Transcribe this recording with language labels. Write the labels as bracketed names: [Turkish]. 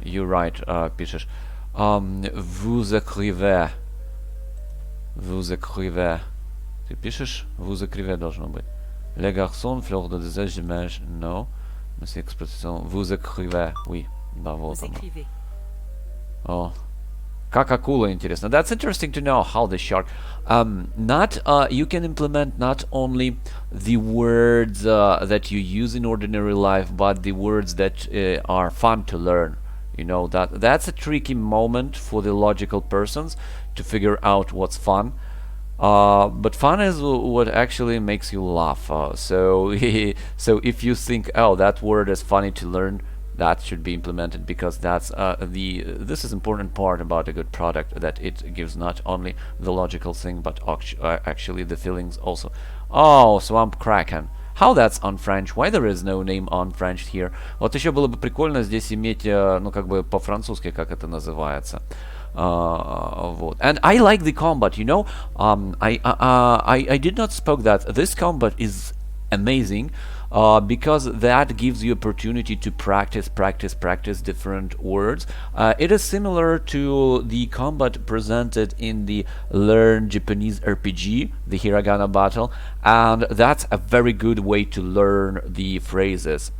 [English] You write, [Russian] пишешь. [French] Vous écrivez. Vous écrivez. [Russian] Ты пишешь? [French] Vous écrivez [Russian] должно быть. [French] Les garçons, fleur de désert, j'imagine, no. Mais c'est expression. Vous écrivez, oui. [Russian] Да, вот [French] Vous [Russian] оно. [French] écrivez. [Russian] Oh. Как акула, интересно. [English] That's interesting to know how the shark. You can implement not only the words that you use in ordinary life, but the words that are fun to learn. You know, that's a tricky moment for the logical persons to figure out what's fun. But fun is what actually makes you laugh. So if you think, oh, that word is funny to learn, that should be implemented, because that's this is important part about a good product, that it gives not only the logical thing but actually the feelings also. Oh, Swamp Kraken. How that's on French? Why there is no name on French here? [Russian] Вот еще было бы прикольно здесь иметь, ну как бы по-французски, как это называется. Вот. [English] And I like the combat, you know. I did not spoke that this combat is amazing, because that gives you opportunity to practice different words. It is similar to the combat presented in the Learn Japanese RPG, the Hiragana battle, and that's a very good way to learn the phrases.